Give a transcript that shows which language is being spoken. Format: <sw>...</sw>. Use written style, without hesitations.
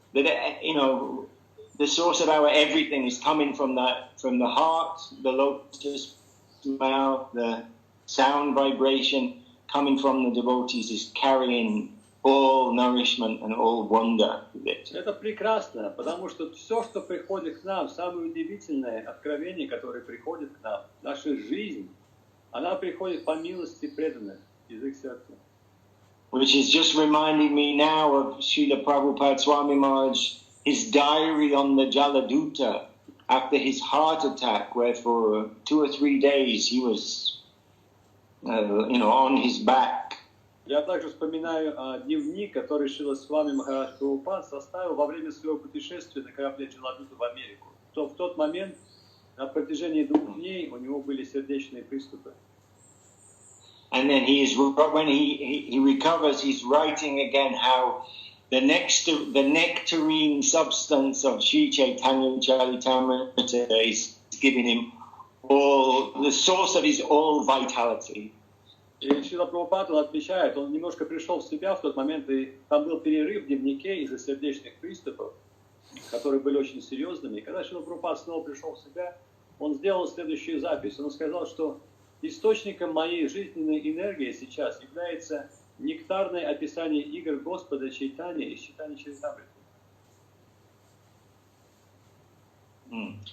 <en>That the source of our everything is coming from the heart, the lotus mouth, the sound vibration coming from the devotees is carrying all nourishment and all wonder with it.</en> <ru>Это прекрасно, потому что все, что приходит к нам, самое удивительное откровение, которое приходит к нам, наша жизнь, она приходит по милости преданных из их сердца.</ru> <en>Which is just reminding me now of Srila Prabhupada Swami Maharaj, his diary on the Jaladuta after his heart attack, where for 2 or 3 days he was, on his back.</en> <ru>Я также вспоминаю дневник, который Шрила Свами Махарадж Прабхупад составил во время своего путешествия на корабле Джаладута в Америку. В тот момент, на протяжении 2 дней у него были сердечные приступы.</ru> <en>And then when he recovers, he's writing again how the nectarine substance of Sri Chaitanya Charitamrita is giving him the source of his all vitality.</en> <ru>И Шрила Прабхупада, он отмечает, он немножко пришел в себя в тот момент, и там был перерыв в дневнике из-за сердечных приступов, которые были очень серьезными. И когда Шрила Прабхупада снова пришел в себя, он сделал следующую запись. Он сказал, что источником моей жизненной энергии сейчас является нектарное описание игр Господа Чайтаньи из Чайтаньи Чаритамриты.</ru>